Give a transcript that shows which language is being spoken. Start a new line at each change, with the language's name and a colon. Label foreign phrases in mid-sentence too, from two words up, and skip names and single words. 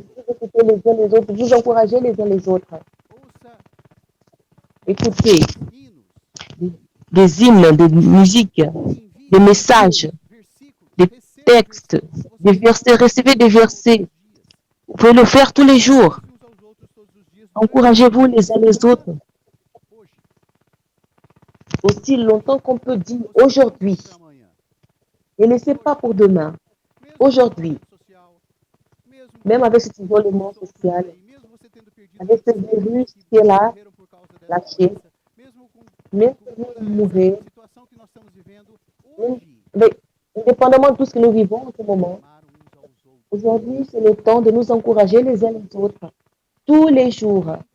French: vous écoutez les uns les autres, vous encouragez les uns les autres.
Portuguese: ouça
French: Écoutez
Portuguese: hinos,
French: des hymnes, des musiques,
Portuguese: envie
French: des messages,
Portuguese: versículos,
French: des
Portuguese: receba
French: textes,
Portuguese: versículos,
French: des
Portuguese: você
French: versets,
Portuguese: pode
French: recevez des
Portuguese: ouvir
French: versets.
Portuguese: todos os dias.
French: Vous pouvez le faire tous les jours.
Portuguese: Uns aos outros todos os dias, durante
French: Encouragez-vous les uns les
Portuguese: semana,
French: autres.
Portuguese: hoje,
French: Aussi longtemps qu'on peut dire
Portuguese: você não
French: aujourd'hui.
Portuguese: para amanhã.
French: Et ne laissez pas pour demain.
Portuguese: Mesmo
French: Aujourd'hui.
Portuguese: na rede social, mesmo
French: Même avec cet isolement social, avec ce virus qui est là, lâché, même si vous mourrez, même- mais indépendamment de tout ce que nous vivons en ce moment, aujourd'hui, c'est le temps de nous encourager les uns les autres, tous les jours,